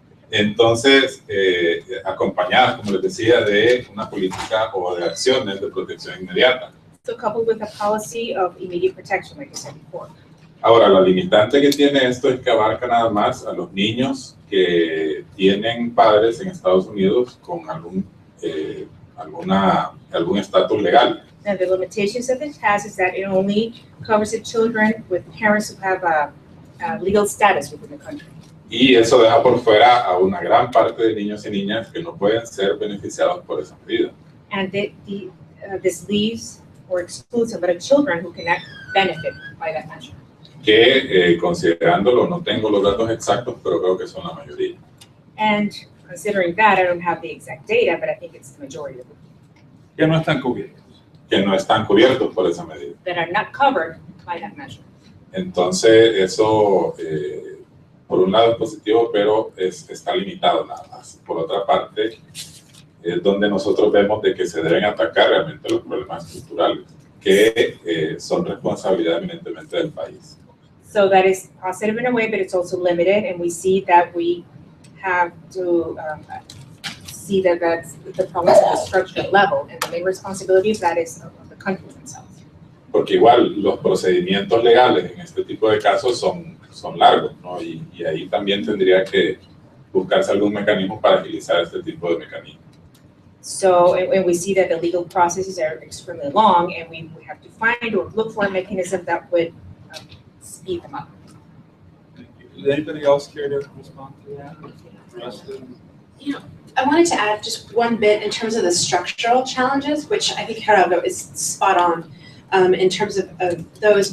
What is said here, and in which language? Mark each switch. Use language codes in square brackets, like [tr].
[es] Entonces, acompañadas, como les decía, de una política o de acciones de protección inmediata. [en] So coupled with a policy of immediate protection, like I said before. [es] Ahora, la limitante que tiene esto es que abarca nada más a los niños que tienen padres en Estados Unidos con algún estatus legal. [en] And the limitations that it has is that it only covers the children with parents who have a legal status within the country. [es] Y eso deja por fuera a una gran parte de niños y niñas que no pueden ser beneficiados por esa medida. [en] And this leaves or excludes a lot of children who cannot benefit by that measure. [es] Que considerándolo, no tengo los datos exactos, pero creo que son la mayoría. [en] And considering that, I don't have the exact data, but I think it's the majority of them. [es] Que no están cubiertos. Que no están cubiertos por esa medida. [en] That are not covered by that measure. [es] Entonces, eso, por un lado es positivo, pero está limitado nada más. Por otra parte, es donde nosotros vemos de que se deben atacar realmente los problemas estructurales, que son responsabilidad eminentemente del país. [en] So that is positive in a way, but it's also limited, and we see that we have to see that that's the problems at the structural level, and the main responsibility of that is of the countries themselves. [es] Porque igual los procedimientos legales en este tipo de casos son largos, ¿no? Y ahí también tendría que buscarse algún mecanismo para agilizar este tipo de mecanismos. [en] So, and we see that the legal processes are extremely long, and we have to find or look for a mechanism that would speed them up. Does anybody else care to respond to that? I wanted to add just one bit in terms of the structural challenges, which I think Gerardo is spot on in terms of those.